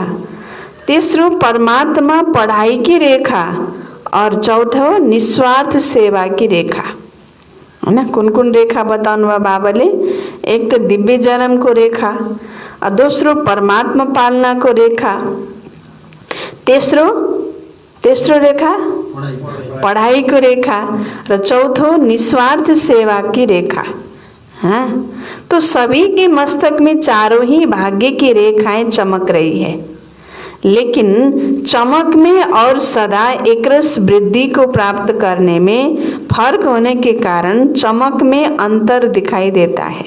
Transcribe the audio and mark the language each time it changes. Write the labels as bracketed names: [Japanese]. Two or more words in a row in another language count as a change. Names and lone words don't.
[Hindi] तीसरो परमात्मा पढ़ाई की रेखा और चौथो निस्वार्थ सेवा की रेखा, है ना। [Nepali] कुन कुन रेखा बताउनु भयो बाबाले, एक तो दिव्य जन्म को रेखा और दूसरो परमात्मा पालना को रेखा, तेसरो रेखा पढ़ाई को रेखा र चौथो निस्वार्थ सेवा की रेखा। [Hindi] हाँ, तो सभी के मस्तक में 4 ही भाग्य की रेखाएं चमक रही है। लेकिन चमक में और सदा एकरस वृद्धि को प्राप्त करने में फर्क होने के कारण चमक में अंतर दिखाई देता है।